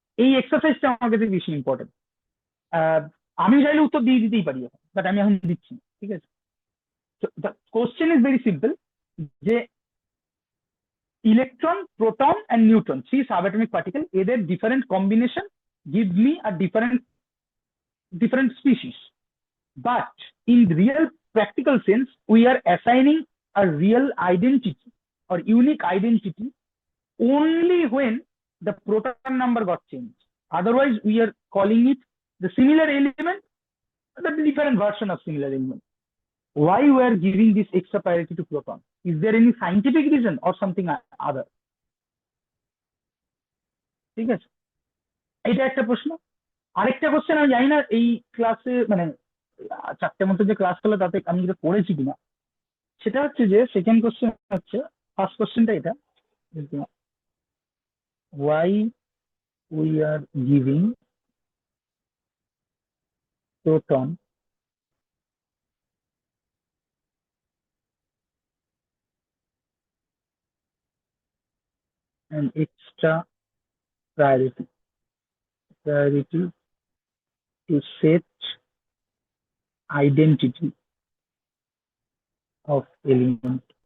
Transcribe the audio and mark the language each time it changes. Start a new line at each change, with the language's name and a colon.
Bangla: এই এক্সারসাইজটা আমার কাছে বেশি ইম্পর্টেন্ট। আমি চাইলে উত্তর দিয়ে দিতেই পারি এখন, বাট আমি এখন দিচ্ছি না, ঠিক আছে।
English: The question is very simple, যে electron, proton and neutron, three subatomic particle, এদের different combination give me a different species. But in real practical sense, we are assigning a real identity or unique identity only when the proton number got changed. Otherwise, we are calling it the similar element, the different version of similar element. Why we are giving this extra priority to proton? Is there any scientific reason or something other?
Bangla: ঠিক আছে, এটা একটা প্রশ্ন। আরেকটা question, আমি জানি না এই ক্লাসে মানে চারটে মতো যে ক্লাস হলো তাতে আমি যেটা পড়েছি কিনা, সেটা হচ্ছে যে সেকেন্ড কোশ্চেন হচ্ছে, ফার্স্ট কোশ্চেনটা এটা,
English: Why we are giving proton an extra priority to set identity of element.